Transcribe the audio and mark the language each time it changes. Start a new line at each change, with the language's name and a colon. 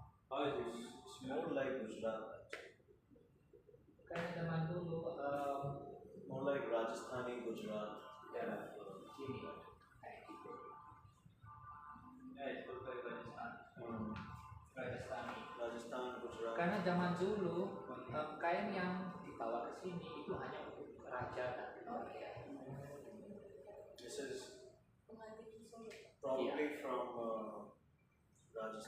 English: Oh, it's more like Gujarat. Actually.
Indonesian: Karena zaman dulu
English: More like Rajasthani Gujarat.
Indonesian: ya sini kayak gitu.
English: Yeah, it looks like Rajasthan. Rajasthani. Rajasthan Gujarat.
Indonesian: Karena zaman dulu kain yang dibawa ke sini itu hanya untuk raja dan keluarga.
English: This is
Indonesian: Pengantin Solo.
English: probably from Rajasthan.